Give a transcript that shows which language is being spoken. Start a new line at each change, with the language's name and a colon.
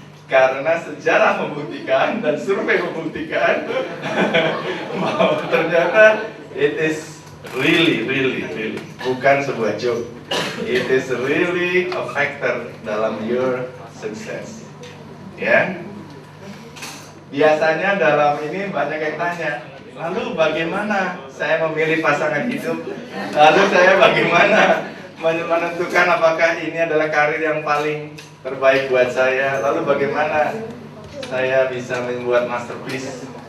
Indonesian: Karena sejarah membuktikan dan survei membuktikan bahwa ternyata
English: it is really
Indonesian: bukan sebuah joke.
English: It is really a factor
Indonesian: dalam
English: your success.
Indonesian: Ya. Biasanya dalam ini banyak yang tanya, lalu bagaimana saya memilih pasangan hidup? Lalu saya bagaimana menentukan apakah ini adalah karir yang paling terbaik buat saya? Lalu bagaimana saya bisa membuat masterpiece?